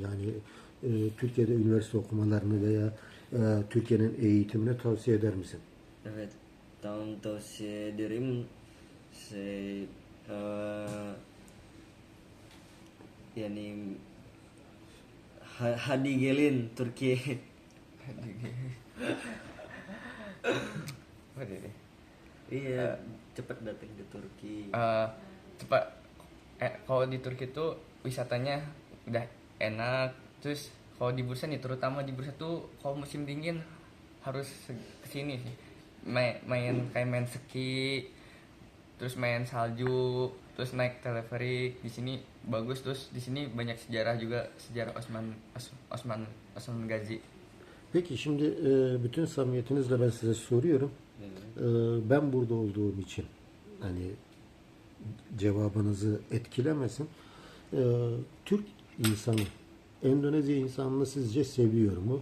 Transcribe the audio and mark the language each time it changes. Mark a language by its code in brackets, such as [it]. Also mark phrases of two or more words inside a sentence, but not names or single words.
[tr] Yani Türkiye'de üniversite okumalarını veya Türkiye'nin eğitimini tavsiye eder misin? Evet. Tavsiye ederim. Yani hadi gelin Türkiye. [id] Apa deh? Iya, cepat datang ke Turki. Cepat. Kalau di Turki tuh wisatanya udah enak. Terus kalau di Bursa nih, terutama di Bursa tuh kalau musim dingin harus kesini sih. Main ski, terus main salju, terus naik teleferik. Di sini bagus, terus di sini banyak sejarah juga, sejarah Osman Gazi. [tr] Peki şimdi bütün samimiyetinizle ben size soruyorum. Ben burada olduğum için hani cevabınızı etkilemesin. Türk insanı Endonezya insanını sizce seviyor mu?